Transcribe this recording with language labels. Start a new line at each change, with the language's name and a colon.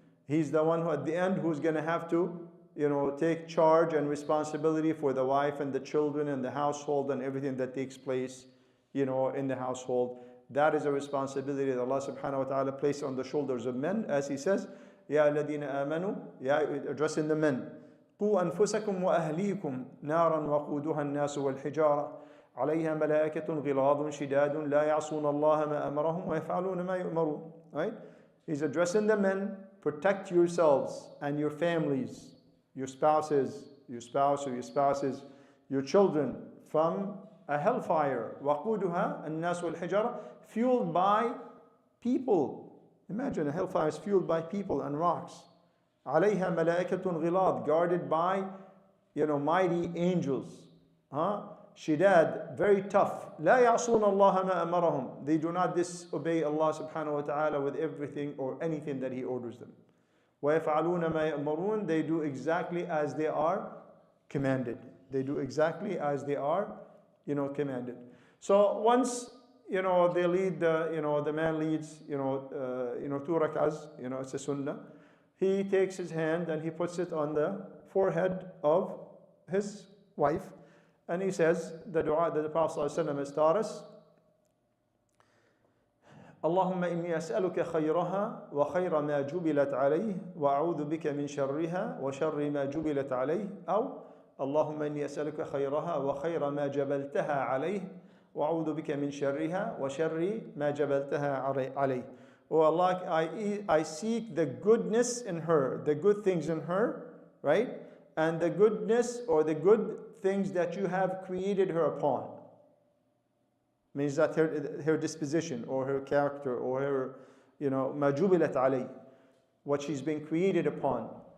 English: He's the one who at the end who's going to have to take charge and responsibility for the wife and the children and the household and everything that takes place in the household. That is a responsibility that Allah subhanahu wa ta'ala placed on the shoulders of men, as he says,
Arabic: Ya alladhina amanu,
English: addressing the men.
Arabic: قوا أنفسكم وأهليكم نارا وقودها الناس والحجارة عليها ملائكة غلاظ شداد لا يعصون الله ما أمرهم ويفعلون ما يؤمرون.
English: Right? He's addressing the men. Protect yourselves and your families, your spouses, your spouse or your spouses, your children from a hellfire.
Arabic: وقودها الناس والحجارة,
English: fueled by people. Imagine a hellfire is fueled by people and rocks.
Arabic: عليها ملائكة غلاظ,
English: guarded by mighty angels. Shidad, very tough.
Arabic: لا يعصون الله ما أمرهم.
English: They do not disobey Allah subhanahu wa ta'ala with everything or anything that He orders them.
Arabic: ويفعلون ما يأمرون.
English: They do exactly as they are commanded. They do exactly as they are commanded. So once they lead the man leads two rak'ahs, it's a sunnah. He takes his hand and he puts it on the forehead of his wife, and he says the dua that the Prophet ﷺ has taught us.
Arabic: اللهم إني أسألك خيرها وخير ما جبلت عليه وأعوذ بك من شرها وشر ما جبلت عليه, أو اللهم إني أسألك خيرها وخير ما جبلتها عليه وأعوذ بك من شرها وشر ما جبلتها عليه.
English: Oh Allah, I seek the goodness in her, the good things in her, right? And the goodness or the good things that you have created her upon. Means that her disposition or her character or her,
Arabic: ما جُبِلَتْ عليه,
English: what she's been created upon.